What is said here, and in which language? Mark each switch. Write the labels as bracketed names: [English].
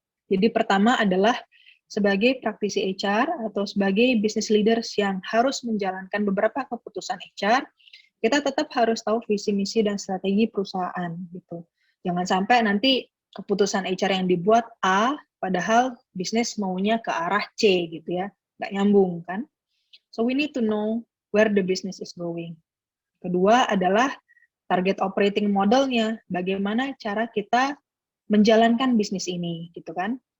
[Indonesian] Jadi pertama adalah sebagai praktisi HR atau sebagai [English] business leaders [Indonesian] yang harus menjalankan beberapa keputusan HR, kita tetap harus tahu visi misi dan strategi perusahaan gitu. Jangan sampai nanti keputusan HR yang dibuat A, padahal bisnis maunya ke arah C gitu ya, nggak nyambung kan. [English] So we need to know where the business is going. [Indonesian] Kedua adalah target operating modelnya, bagaimana cara kita menjalankan bisnis ini gitu kan.